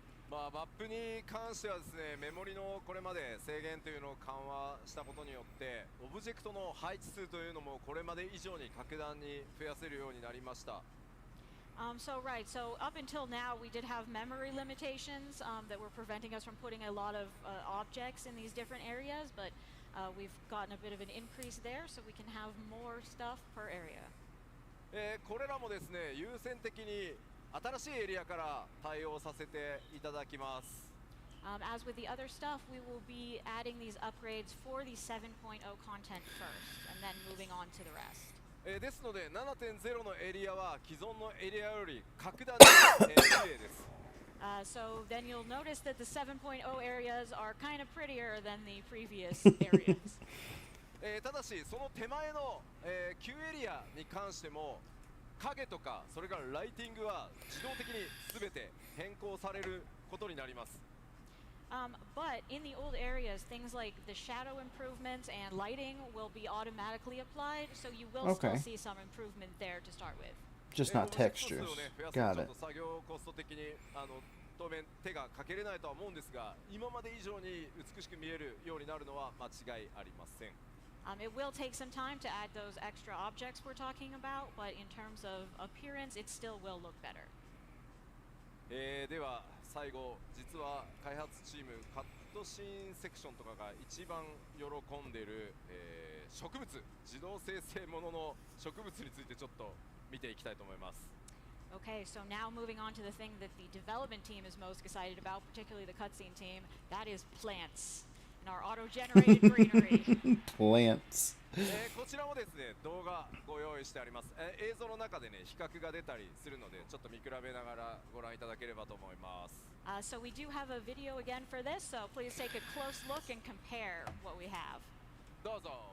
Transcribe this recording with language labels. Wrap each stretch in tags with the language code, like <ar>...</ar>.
<ja>マップに関してはですね、メモリのこれまで制限というのを緩和したことによって、オブジェクトの配置数というのもこれまで以上に格段に増やせるようになりました。</ja> <en>So up until now we did have memory limitations that were preventing us from putting a lot of objects in these different areas, but we've gotten a bit of an increase there, so we can have more stuff per area.</en> <ja>これらもですね、優先的に新しいエリアから対応させていただきます。</ja> <en>As with the other stuff, we will be adding these upgrades for the 7.0 content first, and then moving on to the rest.</en> <ja>ですので 7.0 のエリアは既存のエリアより格段に綺麗です。</ja> <en>So then you'll notice that the 7.0 areas are kind of prettier than the previous areas.</en> <ja>ただしその手前の、旧エリアに関しても影とかそれからライティングは自動的に全て変更されることになります。</ja> <en>But in the old areas, things like the shadow improvements and lighting will be automatically applied, so you will still see some improvement there to start with. Just not textures. Got it.</en> <ja>作業コスト的に当面手がかけれないとは思うんですが、今まで以上に美しく見えるようになるのは間違いありません。</ja> <en>It will take some time to add those extra objects we're talking about, but in terms of appearance, it still will look better.</en> <ja>では最後、実は開発チームカットシーンセクションとかが一番喜んでいる、植物、自動生成ものの植物についてちょっと見ていきたいと思います。</ja> <en>Okay, so now moving on to the thing that the development team is most excited about, particularly the cutscene team, that is plants and our auto-generated greenery. Plants.</en> <ja>こちらもですね動画ご用意してあります。映像の中でね比較が出たりするのでちょっと見比べながらご覧いただければと思います。</ja> <en>So we do have a video again for this, so please take a close look and compare what we have.</en> <ja>どうぞ。</ja>